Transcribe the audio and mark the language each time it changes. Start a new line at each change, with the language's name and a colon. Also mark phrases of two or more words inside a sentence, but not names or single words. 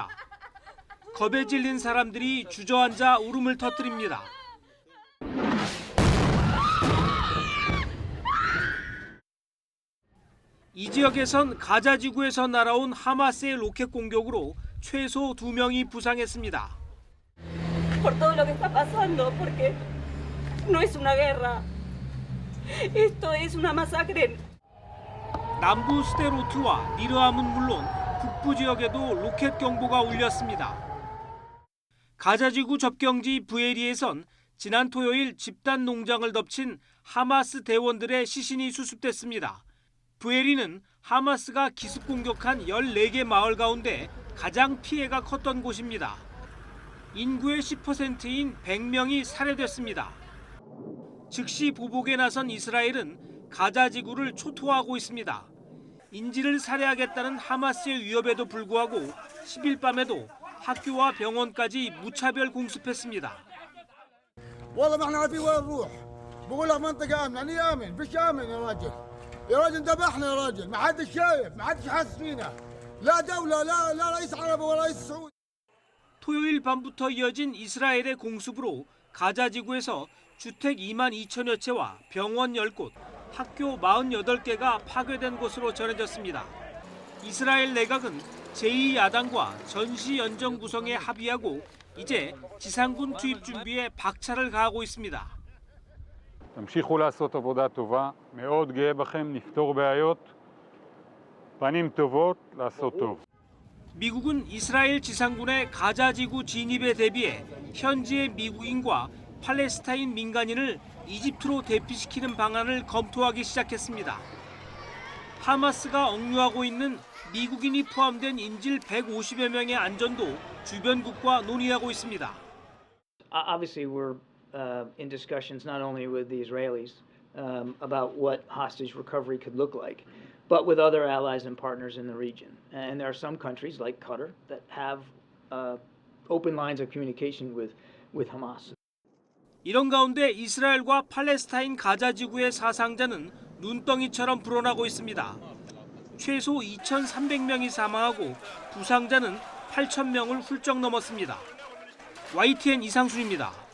Korean: 겁에 질린 사람들이 주저앉아 울음을 터뜨립니다. 이 지역에선 가자 지구에서 날아온 하마스의 로켓 공격으로 최소 2명이 부상했습니다.
Spanish: Por todo lo que está pasando, porque no es una guerra. Esto es una masacre.
Korean: 남부 스데로트와 니르암은 물론 북부 지역에도 로켓 경보가 울렸습니다. 가자 지구 접경지 부에리에선 지난 토요일 집단 농장을 덮친 하마스 대원들의 시신이 수습됐습니다. 부에리는 하마스가 기습 공격한 14개 마을 가운데 가장 피해가 컸던 곳입니다. 인구의 10%인 100명이 살해됐습니다. 즉시 보복에 나선 이스라엘은 가자 지구를 초토화하고 있습니다. 인질을 살해하겠다는 하마스의 위협에도 불구하고 10일 밤에도 학교와 병원까지 무차별 공습했습니다.
Arabic: والله ما احنا عارفين وين نروح بقول لك منطقه امنه اني امن فيش امن يا راجل ذبحنا يا راجل ما حدش شايف ما حدش حاسس فينا لا دوله لا رئيس عربي ولا رئيس سعودي
Korean: 토요일 밤부터 이어진 이스라엘의 공습으로 가자 지구에서 주택 2만 2천여 채와 병원 10곳, 학교 48개가 파괴된 것으로 전해졌습니다. 이스라엘 내각은 제2야당과 전시연정 구성에 합의하고 이제 지상군 투입 준비에 박차를 가하고 있습니다.
Hebrew: תמשיכו לעשות עבודה טובה, מאוד גאה בכם, נפתור בעיות, פנים טובות, לעשות טוב.
Korean: 미국은 이스라엘 지상군의 가자 지구 진입에 대비해 현지의 미국인과 팔레스타인 민간인을 이집트로 대피시키는 방안을 검토하기 시작했습니다. 하마스가 억류하고 있는 미국인이 포함된 인질 150여 명의 안전도 주변국과 논의하고 있습니다.
English: Obviously, we're in discussions not only with the Israelis about what hostage recovery could look like, but with other allies and partners in the region. And there are some countries like Qatar that have open lines of communication with Hamas.
Korean: 이런 가운데 이스라엘과 팔레스타인 가자 지구의 사상자는 눈덩이처럼 불어나고 있습니다. 최소 2,300명이 사망하고 부상자는 8,000명을 훌쩍 넘었습니다. YTN 이상순입니다.